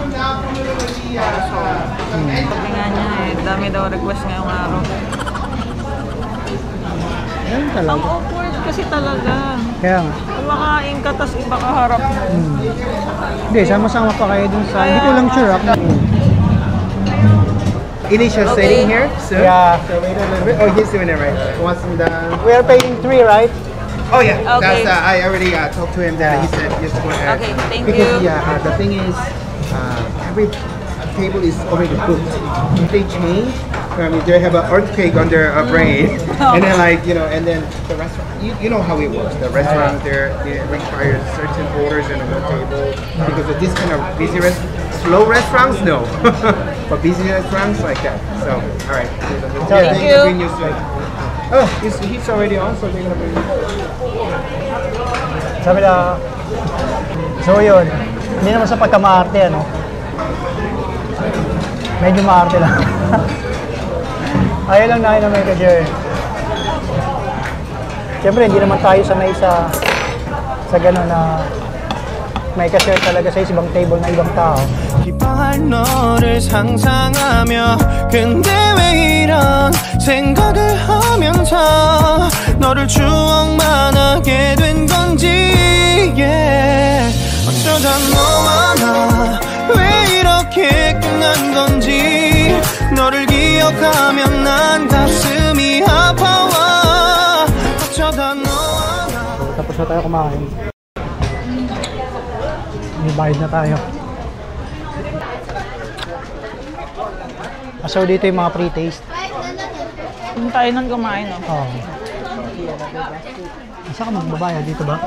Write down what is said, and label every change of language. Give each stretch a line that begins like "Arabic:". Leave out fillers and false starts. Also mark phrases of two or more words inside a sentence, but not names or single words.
Filipino: Sabi nga niya eh, dami daw request ngayong araw. Ganun Ang talaga. awkward kasi talaga. Kaya nga. Kumakain ka, tas iba ka harap mo. Hindi, sama-sama pa kayo dun sa... Hindi ko lang sure.
English: Initial setting here, so Yeah. so wait a little bit. Oh, he's doing it right. Once I'm done. We are paying 3, right? Oh yeah, Okay. that's I already talked to him. That he said just go ahead. Okay, thank Because you. yeah, the thing is, every table is already booked. If they change, they have an earthquake on their brain, and then like and then the restaurant. You know how it works. The restaurant they require certain orders on one table because of this kind of busy slow restaurants, no. But busy restaurants like that. So all right. Thank you. Oh, he's already on, so they're gonna bring.
Filipino: Sabi na... So yun, hindi naman sa pagka-maarte, ano? Medyo maarte lang. Ayaw lang namin na may ka-share. Siyempre, hindi naman tayo sanay sa gano'n na may ka-share talaga sa ibang table na ibang tao.
Korean: 기뻐할 너를 상상하며 근데 왜 이런 생각을 하면서 너를 추억만 하게 된 건지 yeah. 어쩌다 너와 나 왜 이렇게 끝난 건지 너를 기억하면 난 가슴이 아파와 어쩌다 너와 나
Filipino: Tapos na tayo kumain. May bayad na tayo. So dito yung mga pre-taste. Kung tayo nang kumain, no? Oh. Saan ka magbabayad? Dito ba?